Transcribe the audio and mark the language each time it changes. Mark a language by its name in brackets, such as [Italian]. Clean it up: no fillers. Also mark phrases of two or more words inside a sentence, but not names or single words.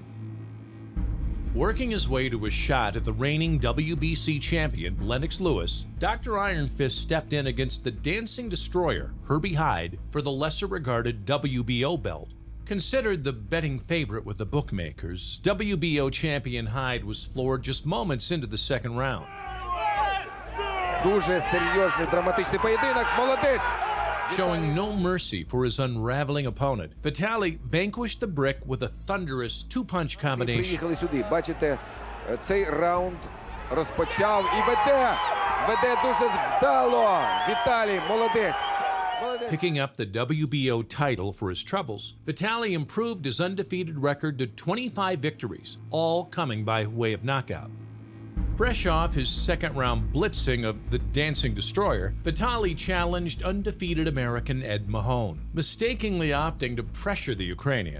[English] Working his way to a shot at the reigning WBC champion, Lennox, Dr. Ironfist stepped in against the dancing destroyer, Hyde, for the lesser-regarded WBO belt. Considered the betting favorite with the bookmakers, WBO champion Hyde was floored just moments into the 2nd round. [Ukrainian] Дуже серйозний драматичний поєдинок. Молодець! [English] Showing no mercy for his unraveling opponent, Vitali vanquished the brick with a thunderous 2-punch combination. [Ukrainian] Приїхали сюди. Бачите, цей раунд розпочав і веде дуже вдало. Віталій, молодець. [English] Picking up the WBO title for his troubles, Vitali improved his undefeated record to 25 victories, all coming by way of knockout. Fresh off his 2nd-round blitzing of the Dancing Destroyer, Vitali challenged undefeated American Ed Mahone, mistakenly opting to pressure the Ukrainian.